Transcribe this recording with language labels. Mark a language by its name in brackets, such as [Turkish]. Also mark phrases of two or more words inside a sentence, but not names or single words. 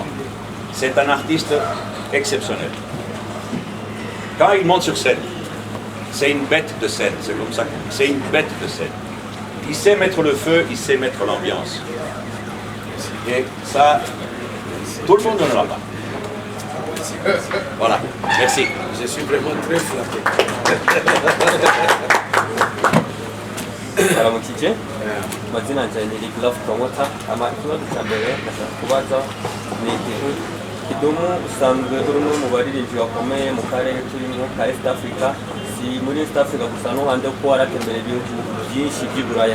[French] C'est un artiste exceptionnel. Quand il monte sur scène, c'est une bête de scène, c'est comme ça, c'est une bête de scène. Il sait mettre le feu, il sait mettre l'ambiance. Et ça, tout le monde ne l'a pas. Voilà, merci. Je suis vraiment très flatté. [Rundi] Aramukije mazina yanjye ni Rick Love Promoter. Ikibazo cya mbere ndashaka kubaza ni Kidumu usanzwe uri umwe mu baririmbyi bakomeye mu karere turimo ka [English] East Africa, [Rundi] si muri [English] East Africa [Rundi] gusa no hanze ko waratembereye ibihugu byinshi by'Iburaya.